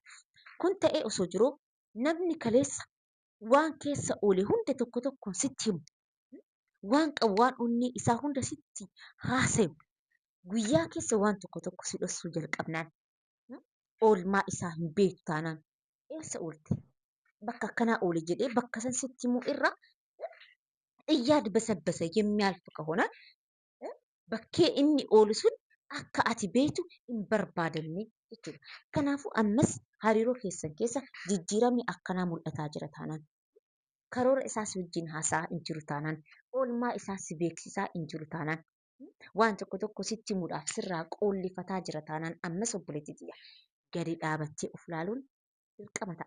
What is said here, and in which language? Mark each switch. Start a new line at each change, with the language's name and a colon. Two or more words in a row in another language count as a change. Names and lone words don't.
Oromo: Kun ta'ee osoo jiruu namni kaleessa waan keessa oole hunda tokkoon sitti himu. Waan qabu waan onnee isaa hunda sitti haasayu guyyaa keessa waan tokko si dhoksuu jalqabnaan oolmaa isaa hin beektu taanaan eessa oolte bakka akkanaa oole jedhee bakka san sitti himuu irra
Amharic: እያድበሰበሰ የሚያልፍ ከሆነ
Oromo: bakkee inni oolu sun akka ati beektu hin barbaadamne jechuudha. Kanaafuu ammas hariiroo keessan keessa jijjiiramni akkanaa mul'ataa jira taanaan karoora isaas wajjin haasa'aa hin jiru taanaan oolmaa isaas beeksisaa hin jiru taanaan waan tokko sitti himuudhaaf sirraa qoollifataa jira taanaan ammas obboleettii gadi dhaabattee of laaluun dirqama ta'a.